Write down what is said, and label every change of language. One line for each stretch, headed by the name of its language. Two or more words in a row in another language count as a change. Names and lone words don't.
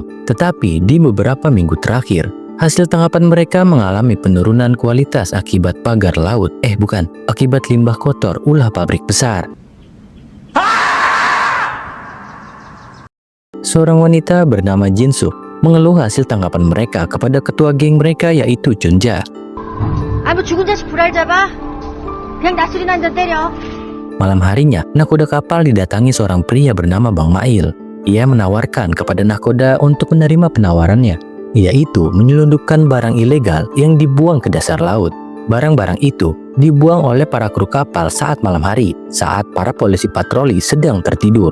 Indonesian: Tetapi di beberapa minggu terakhir, hasil tangkapan mereka mengalami penurunan kualitas akibat pagar laut. Akibat limbah kotor ulah pabrik besar. Seorang wanita bernama Jinsuk mengeluh hasil tangkapan mereka kepada ketua geng mereka yaitu Chunja.
Korean: 뭐 죽은 자식 불알 잡아? 그냥 나술이나 한잔 때려.
Indonesian: Malam harinya, nakoda kapal didatangi seorang pria bernama Bang Mail. Ia menawarkan kepada nakoda untuk menerima penawarannya, yaitu menyelundupkan barang ilegal yang dibuang ke dasar laut. Barang-barang itu dibuang oleh para kru kapal saat malam hari, saat para polisi patroli sedang tertidur.